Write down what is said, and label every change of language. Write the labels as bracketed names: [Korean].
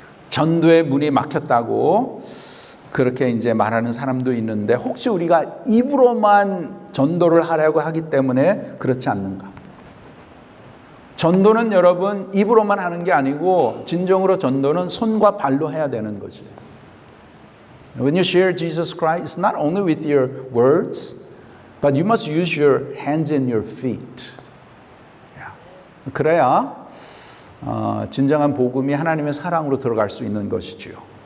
[Korean] 전도의 문이 막혔다고 그렇게 이제 말하는 사람도 있는데 혹시 우리가 입으로만 전도를 하려고 하기 때문에 그렇지 않는가? 전도는 여러분 입으로만 하는 게 아니고 진정으로 전도는 손과 발로 해야 되는 것이에요. [English] When you share Jesus Christ, it's not only with your words, but you must use your hands and your feet. [Korean] 그래야 진정한 복음이 하나님의 사랑으로 들어갈 수 있는 것이지요.